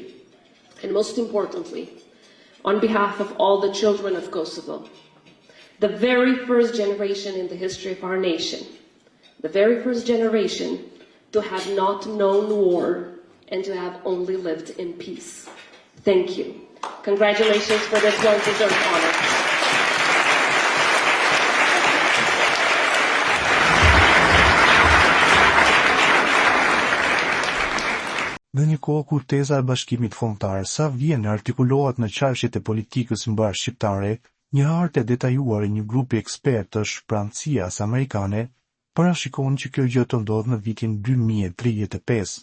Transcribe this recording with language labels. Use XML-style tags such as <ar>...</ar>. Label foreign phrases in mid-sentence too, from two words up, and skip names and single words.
<en>And most importantly, on behalf of all the children of Kosovo, the very first generation in the history of our nation, the very first generation to have not known war and to have only lived in peace. Thank you. Congratulations for this well-deserved honor.</en> <sq>Në një kohë kur teza e bashkimit kombëtar sa vjen artikulohet në çarshit e politikës mbar shqiptare, një hartë e detajuar e një grupi ekspertësh pranë amerikane parashikon që kjo gjë të ndodhë në vitin 2035.</sq>